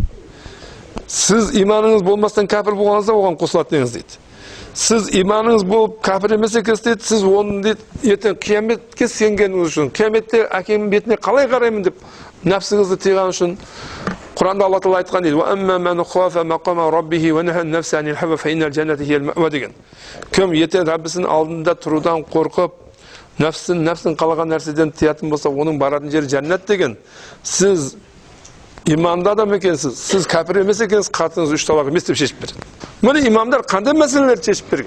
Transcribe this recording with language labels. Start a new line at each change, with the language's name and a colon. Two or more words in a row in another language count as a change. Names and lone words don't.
Kazakh: Сіз иманыңыз болмастан кәпір болғаныңызда оған қосылатыныңыз дейді. Сіз иманыңыз болып кәпір емес екенсіз дейді, сіз оның дейді, ертең қияметке сенгеніңіз үшін, қияметте әкемнің бетіне қалай қараймын деп нәпсіңізді тыйған үшін Құранда Алла Тағала айтқан дейді:
Arabic: "وأما من خاف مقام ربه ونهى النفس عن الهوى فإن الجنة هي المأوى" деген.
Kazakh: Кім ертең Раббисінің алдында тұрудан қорқып, нәпсін қалаған нәрседен тыятын болса, оның баратын жері жәннат деген. Сіз иманды адам екенсіз, сіз кәпір емес екенсіз, қатыныз 3 талақ емес деп шешіп береді. Міне имамдар қандай мәселелерді шешіп берген?